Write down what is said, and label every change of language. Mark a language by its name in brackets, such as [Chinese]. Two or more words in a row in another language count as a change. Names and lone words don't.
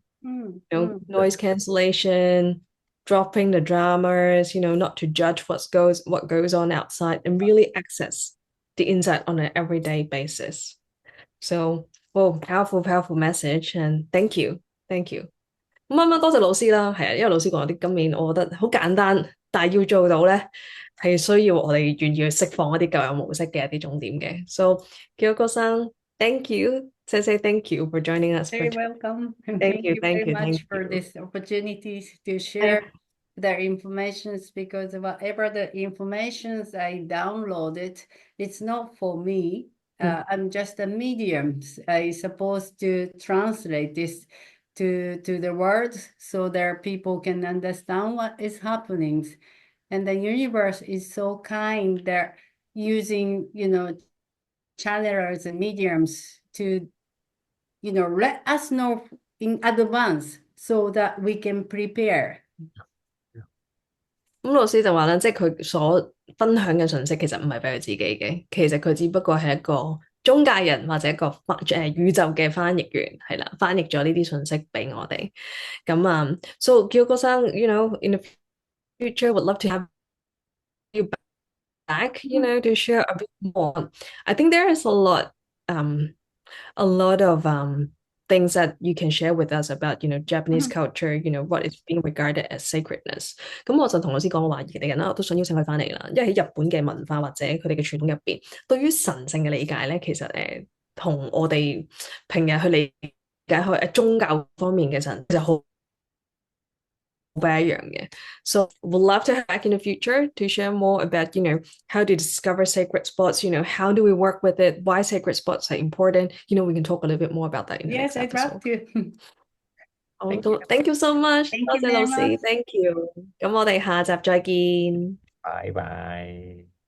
[English] Noise cancellation, dropping the dramas, not to judge what goes on outside and really access the inside on an everyday basis. So, well, powerful message and thank you. [Cantonese] 多謝老師啦，係啊，因為老師講啲今年我覺得好簡單，但係要做到咧係需要我哋願意去釋放一啲舊有模式嘅一啲重點嘅。 [English] So Kiyoko-san, thank you. Say thank you for joining us. Very welcome. And Thank you, very thank much you. for this opportunity to share their informations, because whatever the informations I downloaded, it's not for me. I'm just a medium. I supposed to translate this to the words so that people can understand what is happening. And the universe is so kind that using, channelers and mediums to, let us know in advance so that we can prepare. [Cantonese] 咁老師就話咧，即係佢所分享嘅信息其實唔係俾佢自己嘅，其實佢只不過係一個中介人或者一個宇宙嘅翻譯員，係啦，翻譯咗呢啲信息俾我哋。 [English] 咁 so Kiyoko-san, in the future would love to have you back, to share a bit more. I think there is a lot of things that you can share with us about, Japanese culture, what is being regarded as sacredness. [Cantonese] 咁我就同老師講話，嚟緊啦，我都想邀請佢翻嚟啦，因為喺日本嘅文化或者佢哋嘅傳統入邊，對於神聖嘅理解咧，其實同我哋平日去理解開宗教方面嘅神就好不一樣嘅。 [English] So we'd love to have back in the future to share more about, how to discover sacred spots, how do we work with it, why sacred spots are important. We can talk a little bit more about that in the Yes, next I'd love episode. to. Thank you so much. Thank [Cantonese] 多 [English] you [Cantonese] 謝老 [English] very [Cantonese] 師 [English] much. Thank you. [Cantonese] 咁我哋下集再見。拜拜。